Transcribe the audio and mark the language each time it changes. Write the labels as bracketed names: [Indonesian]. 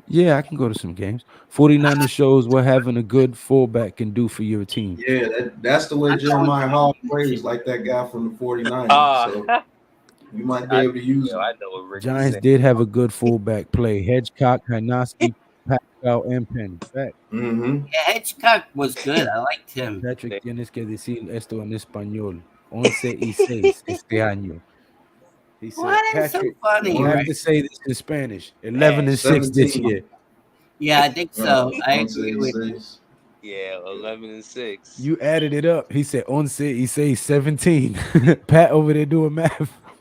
[English] Yeah, I can go to some games. 49ers shows what having a good fullback can do for your team. Yeah, that's the way Jeremiah Hall plays, like that guy from the 49ers. So you might be able to use him. I know what Rick Giants did have a good fullback play. Hedgecock, Hynoski, Pascal, and Penny. Yeah, Hedgecock was good. I liked him. [Spanish] Patrick, tienes que decir esto en español. 11-6 este año. [English] He said, Patrick, so funny, you have to say this in Spanish. 11-6 this year. Yeah, I think so. I agree with you. Yeah, 11-6. You added it up. He said 11-6, 17. Pat over there doing math.